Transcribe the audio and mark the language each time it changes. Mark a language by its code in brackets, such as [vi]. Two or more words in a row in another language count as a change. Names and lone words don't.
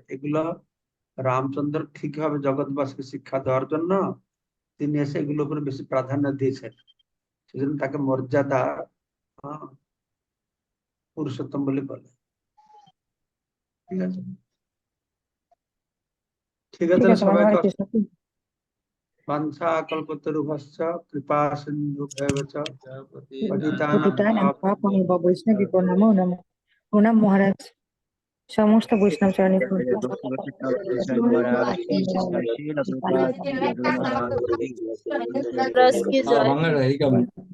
[bn] এগুলো রামচন্দ্র ঠিকভাবে জগৎবাসীকে শিক্ষা দেওয়ার জন্য তিনি এসে এগুলোর উপরে বেশি প্রাধান্য দিয়েছেন, সেজন্য তাকে মর্যাদা পুরুষোত্তম বলে বলে। ঠিক আছে, ঠিক আছে, ঠিক আছে সবাই হরে কৃষ্ণ। [sa] বাঞ্ছা কল্পতরুভশ্চ কৃপা সিন্ধুভ্যেব চ পতিতানাং পতিতানাং পাবনেভ্যো বৈষ্ণবেভ্যো নমো নমঃ। [bn] প্রণাম মহারাজ, সমস্ত বৈষ্ণব চরণে [hi] रस की जय।